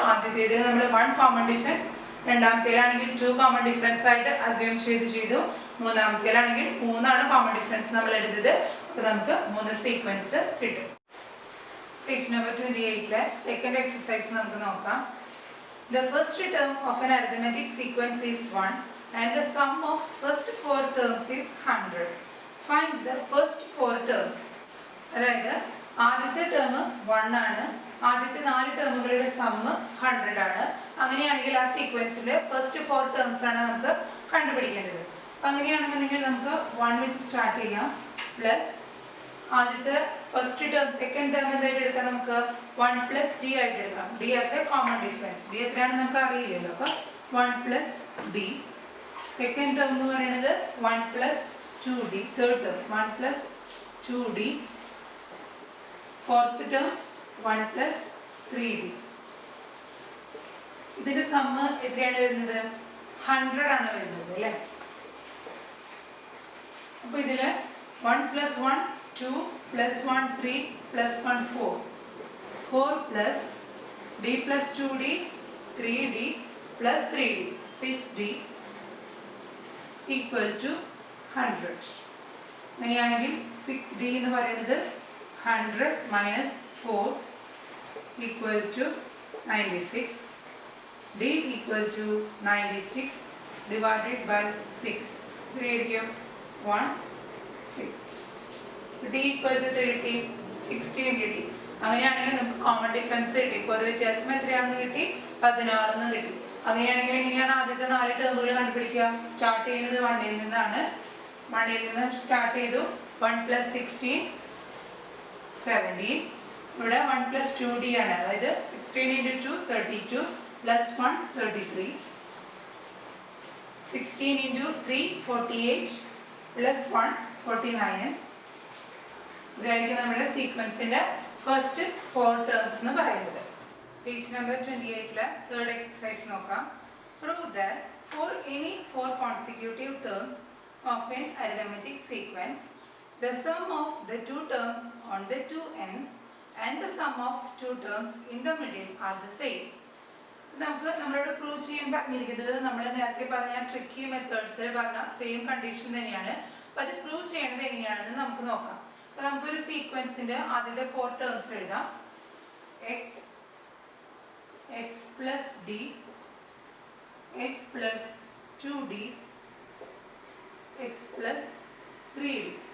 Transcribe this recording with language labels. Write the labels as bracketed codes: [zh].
[ml] ആദ്യത്തേത് നമ്മൾ 1 common difference, രണ്ടാമത്തേലാണെങ്കിൽ 2 common difference ആയിട്ട് അസ്യൂം ചെയ്തു. മൂന്നാമത്തേലാണെങ്കിൽ 3 കോമൺ ഡിഫറൻസ് നമ്മൾ എടുത്തത്. അപ്പോൾ നമുക്ക് 3 സീക്വൻസ് കിട്ടും. പേജ് നമ്പർ 28 സെക്കൻഡ് എക്സസൈസ് നമുക്ക് നോക്കാം. [en] The first term of an arithmetic sequence is 1 and the sum of first 4 terms is 100. Find the first 4 terms. [ml] അതായത് ആദ്യത്തെ ടേം 1 ആണ്, ആദ്യത്തെ 4 ടേമുകളുടെ സമ്മ് 100 ആണ്. അങ്ങനെയാണെങ്കിൽ ആ സീക്വൻസിലെ ഫസ്റ്റ് 4 ടേംസ് ആണ് നമുക്ക് കണ്ടുപിടിക്കേണ്ടത്. അപ്പം അങ്ങനെയാണെന്നുണ്ടെങ്കിൽ നമുക്ക് 1 വെച്ച് സ്റ്റാർട്ട് ചെയ്യാം. പ്ലസ് ആദ്യത്തെ ഫസ്റ്റ് ടേം സെക്കൻഡ് ടേം എന്തായിട്ട് എടുക്കാം, നമുക്ക് 1 പ്ലസ് ഡി ആയിട്ട് എടുക്കാം. D as A common difference. D എത്രയാണെന്ന് നമുക്ക് അറിയില്ലല്ലോ. അപ്പോൾ 1 പ്ലസ് ഡി. സെക്കൻഡ് ടേം എന്ന് പറയുന്നത് 1 plus 2d. Third term 1 plus 2d. Fourth term 1 plus 3d. ഇതിന്റെ സമ്മ് എത്രയാണ് വരുന്നത് 100 ആണ് വരുന്നത് അല്ലേ. അപ്പോൾ ഇതില് 1 plus 1 [en] 2 plus 1 3 plus 1 4 4 plus d plus 2d 3d plus 3d 6d equal to 100. [ml] അങ്ങനെയാണെങ്കിൽ 6d എന്ന് പറയുന്നത് [en] 100 minus 4 equal to 96. d equal to 96 divided by 6. [ml] ഇത്രയായിരിക്കും 1 6. [en] d equal to 30 16 [ml] കിട്ടി. അങ്ങനെയാണെങ്കിൽ നമുക്ക് കോമൺ ഡിഫറൻസ് കിട്ടി. പൊതു വ്യത്യാസം എത്രയാണെന്ന് കിട്ടി 16 എന്ന് കിട്ടി. അങ്ങനെയാണെങ്കിൽ എങ്ങനെയാണ് ആദ്യത്തെ 4 ടേമുകൾ കണ്ടുപിടിക്കുക? സ്റ്റാർട്ട് ചെയ്യുന്നത് 1ൽ നിന്നാണ്. 1ൽ നിന്ന് സ്റ്റാർട്ട് ചെയ്തു. 1 പ്ലസ് 16 17. ഇവിടെ 1 പ്ലസ് 2d ആണ്. അതായത് 16 [en] into 2 32 plus 1 33. [ml] 16 [en] into 3 48 plus 1 49. [ml] ഇതായിരിക്കും നമ്മുടെ സീക്വൻസിന്റെ ഫസ്റ്റ് 4 ടേംസ് എന്ന് പറയുന്നത്. പേജ് നമ്പർ 28 തേർഡ് എക്സസൈസ് നോക്കാം. [en] Prove that for any 4 consecutive terms of an arithmetic sequence the sum of the 2 terms on the 2 ends and the sum of 2 terms in the middle are the same. [ml] നമുക്ക് നമ്മളോട് prove ചെയ്യാൻ പറഞ്ഞിരിക്കുന്നത് നമ്മൾ നേരത്തെ പറഞ്ഞ tricky മെത്തേഡ്സിൽ പറഞ്ഞ same condition തന്നെയാണ്. അപ്പോൾ അത് പ്രൂവ് ചെയ്യേണ്ടത് എങ്ങനെയാണെന്ന് നമുക്ക് നോക്കാം. അപ്പോൾ നമുക്കൊരു സീക്വൻസിൻ്റെ ആദ്യത്തെ 4 ടേംസ് എഴുതാം. [en] x plus d, x plus 2d, x plus 3d.